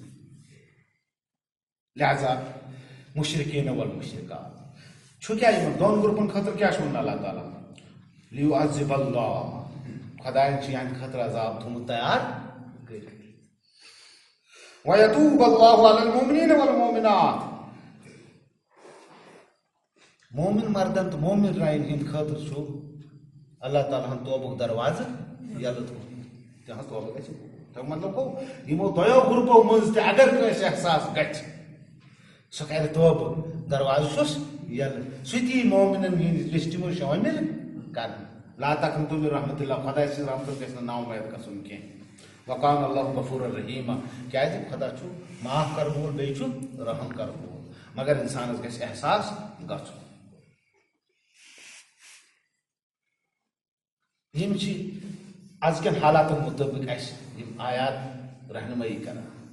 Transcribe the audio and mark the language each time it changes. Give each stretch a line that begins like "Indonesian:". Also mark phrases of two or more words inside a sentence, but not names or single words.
Kashmiri: لہذا
Arabic: مُشرکیٖن والمُشرکات
Kashmiri: چھُ کیٛاہ یِمن دۄن گروپن خٲطرٕ کیٛاہ چھُ وَنان اللہ تعالیٰ
Arabic: لیُعذِب اللہ
Kashmiri: خۄداین چھُ یِہنٛدِ خٲطرٕ عذاب تھوٚمُت تیار کٔرِتھ.
Arabic: وَیَتوٗب اللہُ عَلَى الْمُؤْمِنِینَ وَالْمُؤْمِنَاتِ
Kashmiri: مومن مردن تہٕ مومن رانہِ ہٕنٛدِ خٲطرٕ چھُ اللہ تعالیٰ ہن توبُک دروازٕ یلہٕ تھوٚمُت تِہنٛز توبہٕ گژھِ. تمیُک مطلب گوٚو یِمو دۄیو گروپو منٛز تہِ اگر کٲنٛسہِ احساس گژھِ سُہ کرِ توبہٕ دروازٕ چھُس یلہٕ سُہ تہِ یی مومنن ہٕنٛدِ لسٹہِ منٛز شٲمِل کرنہٕ.
Arabic: لا تقنطوا من رحمت اللہ
Kashmiri: خدا سٕنٛز رحمتس گژھِ نہٕ نااُمید گژھُن کینٛہہ وقان
Arabic: اللہ غفور الرحیٖم
Kashmiri: کیازِ خدا چھُ معاف کر وول بیٚیہِ چھُ رحم کر وول مگر انسانس گژھِ احساس گژھُن یم چھِ ازکٮ۪ن حالاتن مطٲبق اسہِ یم آیات رہنمٲیی کران